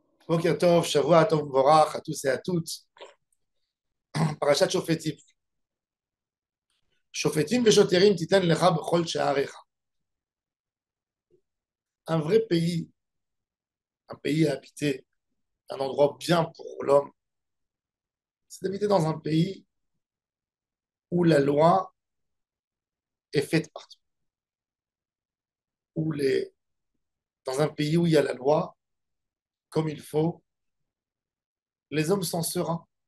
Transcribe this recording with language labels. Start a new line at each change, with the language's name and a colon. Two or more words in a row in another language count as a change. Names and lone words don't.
Hebrew: בוקר טוב, שבוע טוב ומבורך
French: à tous et à toutes. Parashat Shofetim.
Hebrew: שופטים ושוטרים תתן לך בכל שעריך.
French: Un vrai pays, un pays à habiter, un endroit bien pour l'homme, c'est d'habiter dans un pays où la loi est faite partout. Dans un pays où il y a la loi, comme il faut, les hommes sont sereins.